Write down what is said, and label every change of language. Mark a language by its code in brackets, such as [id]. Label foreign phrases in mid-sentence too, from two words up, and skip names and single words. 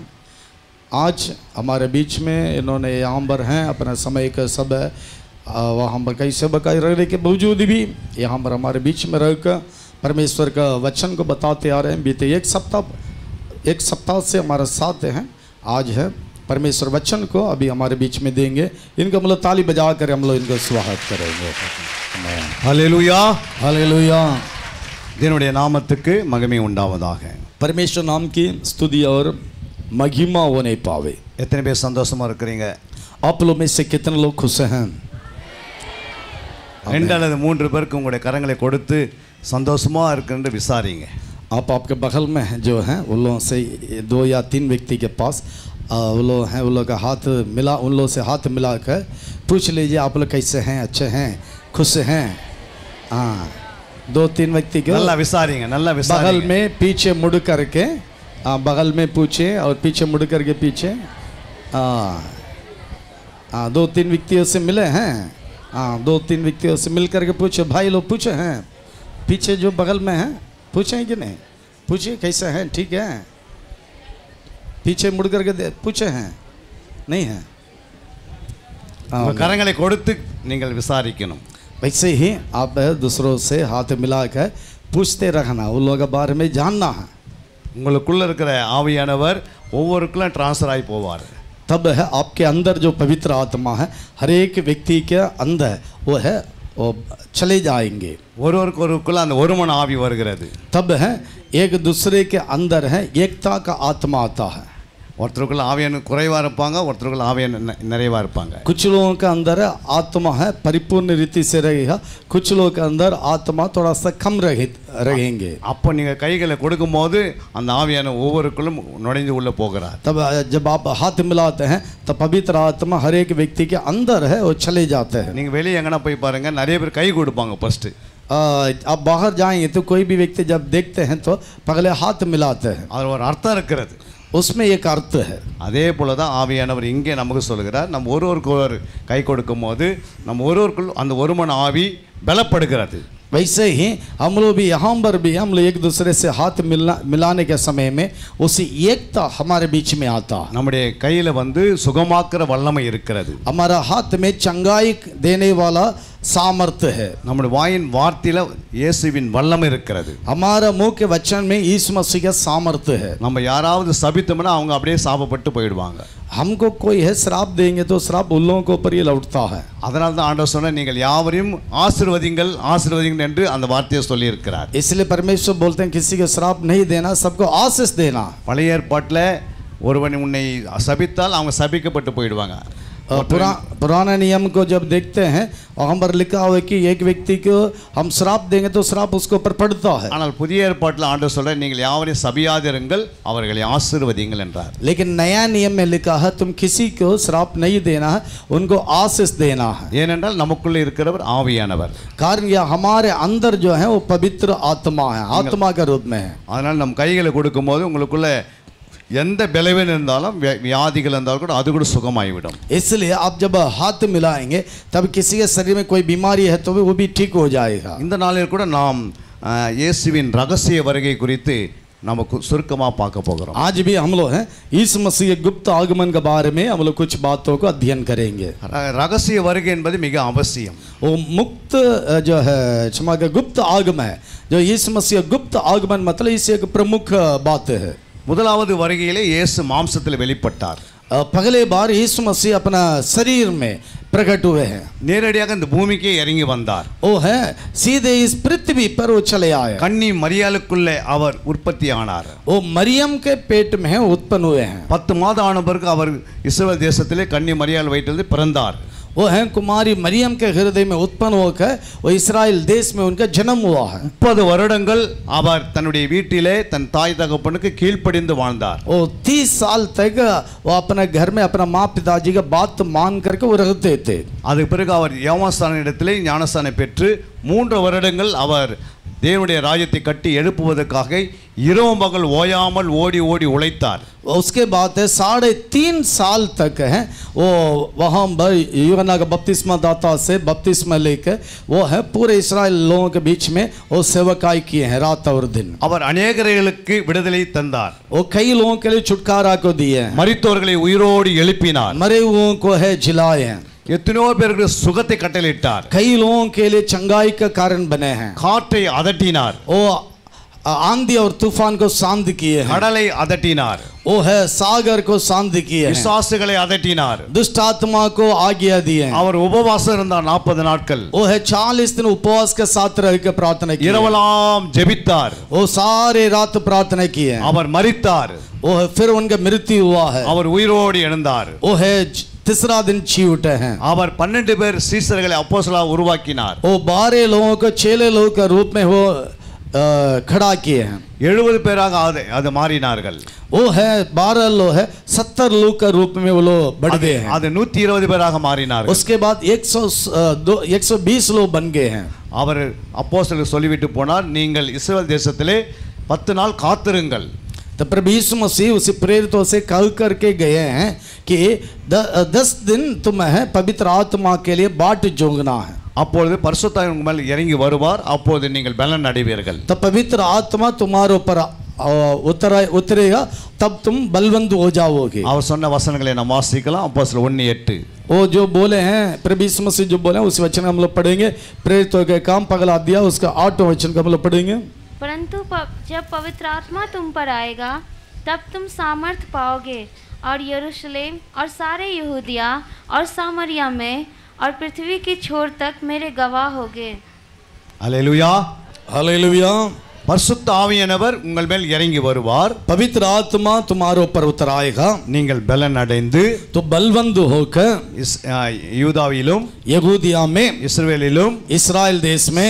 [hi] आज हमारे बीच में इन्होंने यहाँ पर हैं, अपना समय का सब है वहाँ पर कई सेवकाई रहने के बावजूद भी यहाँ पर हमारे बीच में रहकर परमेश्वर का वचन को बताते आ रहे हैं। बीते एक सप्ताह से हमारे साथ हैं। आज है परमेश्वर वचन को अभी हमारे बीच में देंगे। इनका मतलब ताली बजा कर हम लोग इनको स्वागत करेंगे। हालेलुया हालेलुया। [ta] தேவனுடைய நாமத்துக்கு மகிமை உண்டாவதாக. [hi] परमेश्वर नाम की स्तुति और महिमा होने पावे। [ta] எத்தனை பேர் சந்தோஷமா இருக்கிறீங்க? [hi] आप लोग में से कितने लोग खुश हैं? [ta] 2 அல்லது 3 பேருக்கு உங்களுடைய கரங்களை கொடுத்து சந்தோஷமா இருக்குன்னு விசாரிங்க. [hi] आप आपके बगल में जो हैं उन लोगों से 2 या 3 व्यक्ति के पास वो लोग हैं, उन लोग का हाथ मिला, उन लोगों से हाथ मिला कर पूछ लीजिए आप लोग कैसे हैं, अच्छे हैं, खुश हैं। हाँ, 2-3 व्यक्ति के [ta] நல்லா விசாரிங்க, நல்லா [hi] बगल [ta] விசாரிங்க. [hi] में पीछे मुड़ करके बगल में पूछे और पीछे मुड़ करके पीछे 2-3 व्यक्तियों से मिले हैं। 2-3 व्यक्तियों से मिल करके पूछे, भाई लोग पूछे हैं, पीछे जो बगल में हैं पूछे कि नहीं? पूछिए कैसे हैं, ठीक है? पीछे मुड़ करके पूछे हैं, नहीं है? [ta] உங்க கரங்களை கொடுத்து நீங்கள் விசாரிக்கணும். [hi] वैसे ही आप दूसरों से हाथ मिलाकर पूछते रहना, उन लोगों के बारे में जानना है। [ta] உங்களுக்குள்ள இருக்கிற ஆவியானவர் ஒவ்வொருக்குள்ள ட்ரான்ஸ்ஃபர் ஆகி போவார். [hi] तब है आपके अंदर जो पवित्र आत्मा है हर एक व्यक्ति के अंदर वो है वो चले जाएंगे। [ta] ஒருவருக்குள்ள அந்த ஒருமன ஆவி வருகிறது. [hi] तब है एक दूसरे के अंदर है एकता का आत्मा आता है। [ta] ஒருத்தருக்குள்ள ஆவியான குறைவா இருப்பாங்க, ஒருத்தருக்குள்ள ஆவியான நிறைவா இருப்பாங்க. [hi] कुछ लोगों के अंदर आत्मा है परिपूर्ण रीति से रहेगा, कुछ लोगों के अंदर आत्मा थोड़ा सा कम रहेंगे। [ta] அப்போ நீங்க கைகளை கொடுக்கும்போது அந்த ஆவியான ஒவ்வொருக்குள்ளும் நுழைந்து உள்ள போகிறார். [hi] तब जब आप हाथ मिलाते हैं तब पवित्र आत्मा हर एक व्यक्ति के अंदर है वो चले जाते हैं। [ta] நீங்க வெளியே எங்கனா போய் பாருங்க, நிறைய பேர் கை கொடுப்பாங்க फर्स्ट. [hi] आप बाहर जाएंगे तो कोई भी व्यक्ति जब देखते हैं तो पहले हाथ मिलाते हैं, [ta] அது ஒரு அர்த்தம் இருக்கிறது. [hi] उसमें एक अर्थ है। [ta] அதே போல தான் ஆவியானவர் இங்கே நமக்கு சொல்கிறார், நம்ம ஒருவருக்கு கை கொடுக்கும் போது நம்ம ஒருவருக்குள் அந்த ஒருமன ஆவி பலப்படுகிறது. [hi] वैसे ही हम लोग भी यहाँ पर भी हम लोग एक दूसरे से हाथ मिलाने के समय में उसी एकता हमारे बीच में आता। [ta] நம்முடைய கையில வந்து சுகமாக்குற வல்லமை இருக்கிறது. [hi] हमारा हाथ में चंगाई देने वाला सामर्थ्य है। [ta] நம்முடைய வாயின் வார்த்தையில இயேசுவின் வல்லமை இருக்கிறது. [hi] हमारा मुंह के वचन में यीशु मसीह का सामर्थ्य है। [ta] நம்ம யாராவது சபித்தோம்னா அவங்க அப்படியே சாபப்பட்டு போயிடுவாங்க. [hi] हमको कोई है श्राप देंगे तो श्राप उन लोगों के ऊपर ही लौटता है। [ta] அதனால தான் ஆண்டவர் சொன்னார், நீங்கள் யாவரையும் ஆசீர்வதிங்கள் ஆசீர்வதிங்கள் என்று அந்த வார்த்தையை சொல்லி இருக்கிறார். [hi] इसलिए परमेश्वर बोलते हैं किसी को श्राप नहीं देना, सबको आशीष देना। [ta] பழைய ஏற்பாட்டில் ஒருவன் உன்னை சபித்தால் அவங்க சபிக்கப்பட்டு போயிடுவாங்க. [hi] पुराना नियम को जब देखते हैं और हम पर लिखा हुआ है कि एक व्यक्ति को हम श्राप देंगे तो श्राप उसके ऊपर पड़ता है। [ta] ஆனால் புதிய ஏற்பாட்டில் ஆண்டவர் சொல்றார், நீங்கள் யாவரையும் சபியாதிருங்கள் அவர்களை ஆசீர்வதிங்கள் என்றார். [hi] लेकिन नया नियम में लिखा है तुम किसी को श्राप नहीं देना है, उनको आशीष देना है। [ta] ஏனென்றால் நமக்குள்ள இருக்கிறவர் ஆவியானவர். [hi] कारण यह हमारे अंदर जो है वो पवित्र आत्मा है, आत्मा के रूप में है। [ta] அதனால் நம் கைகளை கொடுக்கும்போது உங்களுக்குள்ள எந்த பலவீனம் இருந்தாலும் வியாதிகள் இருந்தாலும் கூட அது கூட சுகமாகிவிடும். [hi] इसलिए आप जब हाथ मिलाएंगे तब किसी के शरीर में कोई बीमारी है तो वो भी ठीक हो जाएगा। [ta] இந்த நாளில் கூட நாம் இயேசுவின் ரகசிய வருகை குறித்து நமக்கு சுருக்கமாக பார்க்க போகிறோம். [hi] आज भी हम लोग हैं यीशु मसीह के गुप्त आगमन के बारे में हम लोग कुछ बातों को अध्ययन करेंगे. [ta] ரகசிய வருகை என்பது மிக அவசியம். [hi] वो मुक्त जो है क्षमा का गुप्त आगमन है, जो यीशु मसीह गुप्त आगमन मतलब इसे एक प्रमुख बात है. [ta] முதலாவது வருகையிலே இயேசு மாம்சத்தில் வெளிப்பட்டார். [hi] पहले बार यीशु मसीह अपना शरीर में प्रकट हुए हैं. [ta] நேரடியாக இந்த பூமிக்கே இறங்கி வந்தார். [hi] वो है सीधे इस पृथ्वी पर वो चले आए. [ta] கன்னி மரியாளுக்குள்ளே அவர் உற்பத்தி ஆனார். [hi] वो मरियम के पेट में उत्पन्न हुए हैं. [ta] 10 மாதம் ஆன பிறகு அவர் இஸ்ரவேல் தேசத்திலே கன்னி மரியாள் வயிற்றிலிருந்து பிறந்தார். [hi] वो है कुमारी मरियम के हृदय में उत्पन्न होकर वो इस्राएल देश में उनका जन्म हुआ है. [ta] 30 வருடங்கள் அவர் தன்னுடைய வீட்டிலே தன் தாய் தகப்பனுக்கு கீழ்ப்படிந்து வாழ்ந்தார். [hi] वो 30 साल तक वो अपने घर में अपना माँ पिताजी का बात मान करके वो रहते थे. [ta] அதுக்கு பிறகு அவர் யோவான் இடத்திலே ஞானஸ்தானம் பெற்று 3 வருடங்கள் அவர் தேவனுடைய ராஜ்யத்தை கட்டி எழுப்புவதற்காக இரவும் பகல் ஓயாமல் ஓடி ஓடி உழைத்தார். [hi] उसके बाद 3.5 साल तक है वो वहाँ यूहन्ना का बपतिस्मा दाता से बपतिस्मा लेकर वो है पूरे इस्राएल लोगों के बीच में वो सेवकाई किए हैं रात और दिन. [ta] அவர் अनेकர்களுக்கு விடுதலை தந்தார். [hi] वो कई लोगों के लिए छुटकारा को दिए हैं. [ta] மரித்தோர்களை உயிரோடு எழுப்பினார். [hi] मरे हुओं को है जिलाए हैं. [ta] எத்தனையோ பேருக்கு சுகத்தை கட்டளையிட்டார். [hi] कई लोगों के लिए चंगाई का कारण बने हैं. [ta] காற்றை அதட்டினார். [hi] वो आंधी और तूफान को शांत किए हैं. [ta] கடலை அதட்டினார். [hi] वो है सागर को शांत किए हैं. [ta] விசுவாசிகளை அதட்டினார். [hi] दुष्ट आत्मा को आज्ञा दिए हैं. [ta] அவர் உபவாசம் இருந்தார் 40 நாட்கள். [hi] वो है 40 दिन उपवास के साथ रह के प्रार्थना की. [ta] இரவெல்லாம் ஜெபித்தார். [hi] वो सारे रात प्रार्थना किए हैं. [ta] அவர் மரித்தார். [hi] वो है फिर उनका मृत्यु हुआ है. [ta] அவர் உயிரோடு எழுந்தார். [hi] वो है तीसरा दिन जी उठे हैं. [ta] அவர் 12 பேர் சீஷர்களை அப்போஸ்தலராக உருவாக்கினார். [hi] वो 12 लोगों को चेले लोगों के रूप में वो खड़ा किए हैं. [ta] 70 பேராக அது மாறினார்கள். [hi] वो है 12 लोग है 70 लोग के रूप में वो लोग बढ़ गए हैं. [ta] அது 120 பேராக மாறினார்கள். [hi] उसके बाद 120 लोग बन गए हैं. [ta] அவர் அப்போஸ்தலருக்கு சொல்லிவிட்டு போனார், நீங்கள் இஸ்ரவேல் தேசத்திலே 10 நாள் காத்திருங்கள். [hi] तो प्रभु यीशु मसीह उसी प्रेरितों से कह करके गए हैं कि 10 दिन तुम्हें पवित्र आत्मा के लिए बाट जोगना है. [ta] அப்பொழுது பரிசுத்த ஆவி உங்கள் மேல் இறங்கி வருவார். அப்பொழுது நீங்கள் பலன் அடைவீர்கள். [hi] तो पवित्र आत्मा तुम्हारे ऊपर उतरेगा, तब तुम बलवंत हो जाओगे. [ta] அவர் சொன்ன वचनங்களை நாம் வாசிக்கலாம். அப்போஸ்தலர் 1:8. [hi] वो जो बोले हैं प्रभु यीशु मसीह जो बोले हैं उस वचन हम लोग पढ़ेंगे. प्रेरितों के काम पगला दिया उसका 8वां वचन हम लोग पढ़ेंगे. परंतु जब पवित्र आत्मा तुम पर आएगा तब तुम सामर्थ पाओगे और यरूशलेम और सारे यहूदिया और सामरिया में और पृथ्वी की छोर तक मेरे गवाह होगे. [ta] அல்லேலூயா. [hi] हालेलुया. [ta] பரிசுத்த ஆவியானவர் உங்கள் மேல் இறங்கி வருவார். [hi] पवित्र आत्मा तुम्हारे ऊपर उतर आएगा. [ta] நீங்கள் பலன் அடைந்து [hi] तो बलवंत होकर [ta] யூதாவிலும் [hi] यहूदिया में, [ta] இஸ்ரவேலிலும், [hi] इस्राएल देश में,